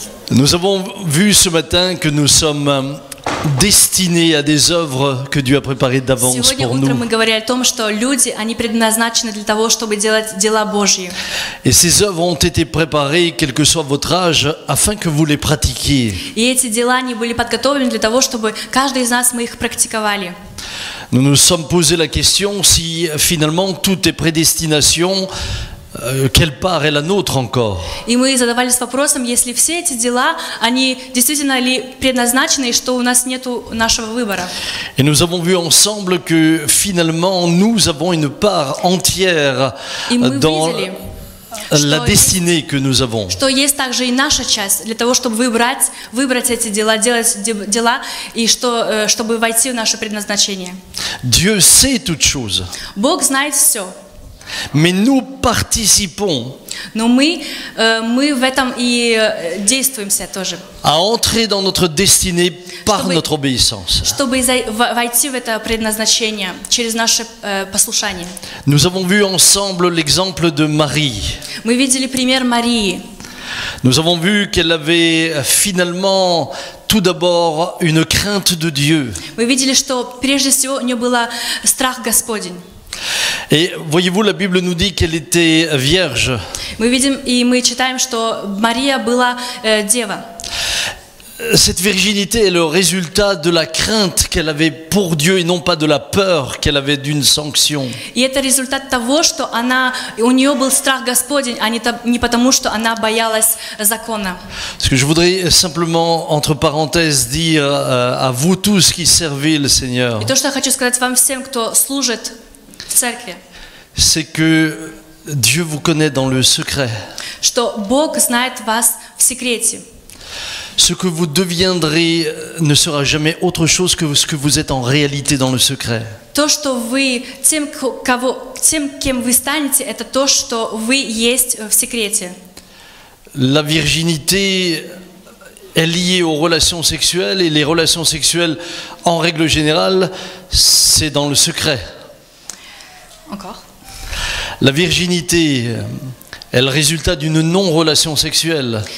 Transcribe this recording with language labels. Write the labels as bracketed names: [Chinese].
[French] Nous avons vu ce matin que nous sommes destinés à des œuvres que Dieu a préparées d'avance [Russian] Сегодня [French] pour [Russian] утром [French] nous. [Russian] мы говорили о том, что люди, они предназначены для того, чтобы делать дела Божьи. [French] Et ces œuvres ont été préparées, quel que soit votre âge, afin que vous les pratiquiez. [Russian] И эти дела, они были подготовлены для того, чтобы каждый из нас, мы их практиковали. [French] Nous nous sommes posé la question si finalement toutes est prédestination, quelle part est la nôtre encore? [Russian] И мы задавались вопросом, если все эти дела, они действительно ли предназначены, и что у нас нету нашего выбора. [French] Et nous avons vu ensemble que finalement nous avons une part entière [Russian] И мы [French] dans [Russian] видели, [French] la [Russian] что [French] destinée que nous avons. [Russian] что есть также и наша часть для того, чтобы выбрать эти дела, делать дела, и чтобы войти в наше предназначение. [French] Dieu sait toutes choses, [Russian] Бог знает все, [French] mais nous participons [Russian] но мы в этом и действуемся тоже, [French] à entrer dans notre destinée par notre obéissance. [Russian] чтобы войти в это предназначение через наше послушание. [French] Nous avons vu ensemble l'exemple de Marie. [Russian] Мы видели пример Марии. [French] Nous avons vu qu'elle avait finalement tout d'abord une crainte de Dieu. [Russian] Мы видели, что прежде всего у нее был страх Господень. [French] Et voyez-vous, la Bible nous dit qu'elle était vierge. [Russian] Мы видим и мы читаем, что Мария была дева. [French] Cette virginité est le résultat de la crainte qu'elle avait pour Dieu et non pas de la peur qu'elle avait d'une sanction. [Russian] И это результат того, что у нее был страх Господень, а не потому, что она боялась закона. [French] Parce que je voudrais simplement, entre parenthèses, dire à vous tous qui servez le Seigneur, [Russian] И то, что я хочу сказать вам всем, кто служит в церкви, [French] c'est que Dieu vous connaît dans le secret. [Russian] что Бог знает вас в секрете. [French] Ce que vous deviendrez ne sera jamais autre chose que ce que vous êtes en réalité dans le secret. [Russian] То, что вы, тем, кем вы станете, это то, что вы есть в секрете. [French] La virginité est liée aux relations sexuelles et les relations sexuelles, en règle générale, c'est dans le secret. Encore. La virginité est le résultat d'une non-relation sexuelle.